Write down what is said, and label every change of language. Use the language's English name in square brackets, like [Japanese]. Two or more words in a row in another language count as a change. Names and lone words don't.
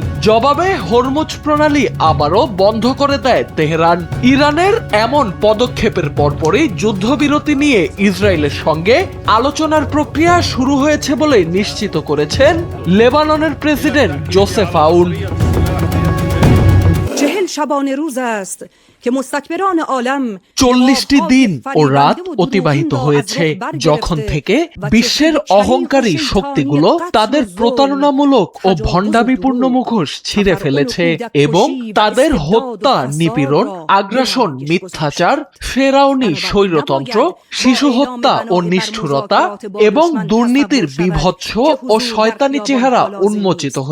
[Bangla] জবাবে হরমুজ প্রণালী আবারও বন্ধ করে দেয় তেহরান। ইরানের এমন পদক্ষেপের পরপরই যুদ্ধবিরতি নিয়ে ইসরায়েলের সঙ্গে আলোচনার প্রক্রিয়া শুরু হয়েছে বলে নিশ্চিত করেছেন লেবাননের প্রেসিডেন্ট জোসেফ আউন। [Persian] 40 شبانه روز است که مستكبران عالم [Bangla] 40টি দিন ও রাত অতিবাহিত হয়েছে যখন থেকে বিশ্বের অহংকারী শক্তিগুলো তাদের প্রতারণামূলক ও ভণ্ডামিপূর্ণ মুখোশ ছিঁড়ে ফেলেছে এবং তাদের হত্যা, নিপীড়ন, আগ্রাসন, মিথ্যাচার, ফেরাউনি স্বৈরতন্ত্র, শিশু হত্যা ও নিষ্ঠুরতা এবং দুর্নীতির বিভৎস ও শয়তানি চেহারা উন্মোচিত হয়েছে।